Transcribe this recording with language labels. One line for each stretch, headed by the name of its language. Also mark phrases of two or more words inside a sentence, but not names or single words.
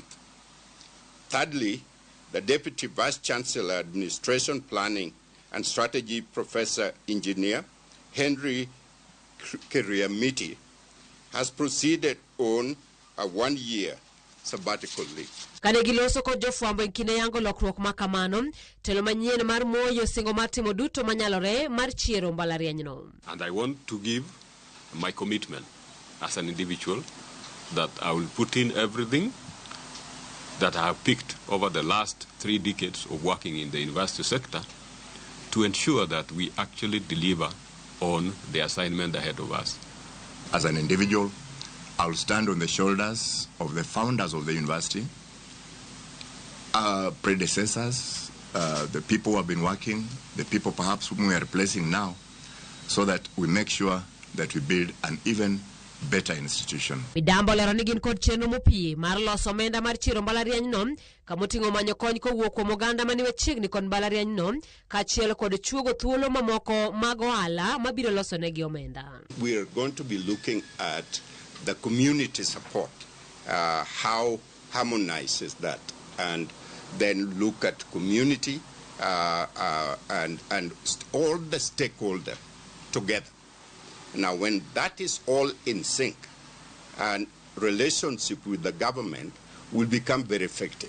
English: Thirdly, the Deputy Vice Chancellor, Administration Planning and Strategy, Professor Engineer Henry Kiriamiti, has proceeded on a 1-year sabbatical leave.
Luo (Kenya and Tanzania): Kane giloso kod jofwambo kinde yango lokruok makamano, telo manyien mar Moyo singo mar timo duto manyalore mar chiero mbalariany no.
English: And I want to give my commitment as an individual that I will put in everything that I have picked over the last 3 decades of working in the university sector to ensure that we actually deliver on the assignment ahead of us. As an individual, I will stand on the shoulders of the founders of the university, predecessors, the people who have been working, the people perhaps whom we are replacing now, so that we make sure that we build an even better institution.
Luo (Kenya and Tanzania): Midamba lero ni gin kod chenro mopie mar loso omenda mar chiero mbalariany no, kamoting'o manyo kony kowuok kuom oganda mani machiegni kod mbalariany no, kaachiel kod chuogo thuolo mamoko mag ohala mabiro loso negi omenda.
English: We are going to be looking at the community support, how harmonizes that, and then look at community and all the stakeholders together. Now, when that is all in sync, and relationship with the government will become very effective.